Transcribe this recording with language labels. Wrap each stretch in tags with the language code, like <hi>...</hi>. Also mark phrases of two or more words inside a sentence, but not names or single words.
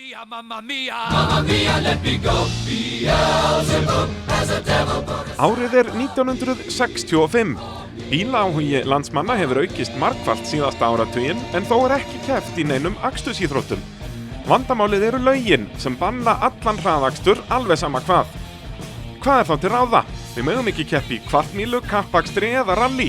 <en>mia,</en> <it>mamma mia. Mamma mia,</it> <en>let me go. Beelzebub has a devil put us...</en> <is>Árið er 1965. Bílaáhugi landsmanna hefur aukist margfalt síðasta áratuginn en þó ekki keppt í neinum akstursíþróttum. Vandamálið eru lögin sem banna allan hraðakstur alveg sama hvað. Hvað er þá til ráða? Við megum ekki keppa í kvartmílu, kappakstri eða rally.</is>